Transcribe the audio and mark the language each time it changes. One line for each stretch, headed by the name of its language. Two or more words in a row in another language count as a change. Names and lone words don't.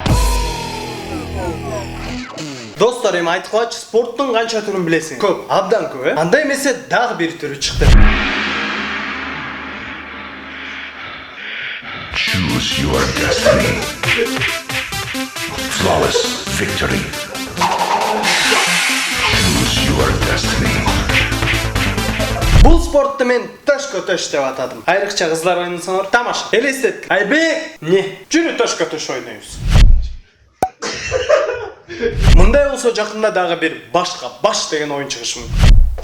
Kyrgyz: Достор, эми айткылачы, спорттун канча түрүн билесиң? Көп, абдан көп, э? Анда эмесе дагы бир түрү чыкты.
English: Choose your destiny. Flawless victory. Choose your destiny.
Kyrgyz: Бул спортту мен төш-көтөш деп атадым. Айрыкча кызлар ойносоңор тамаша. Элестет. Айбек, не? Жүрү төш-көтөш ойнойбуз. Мындай болсо жакында дагы бир башка баш деген оюн чыгышы мүмкүн.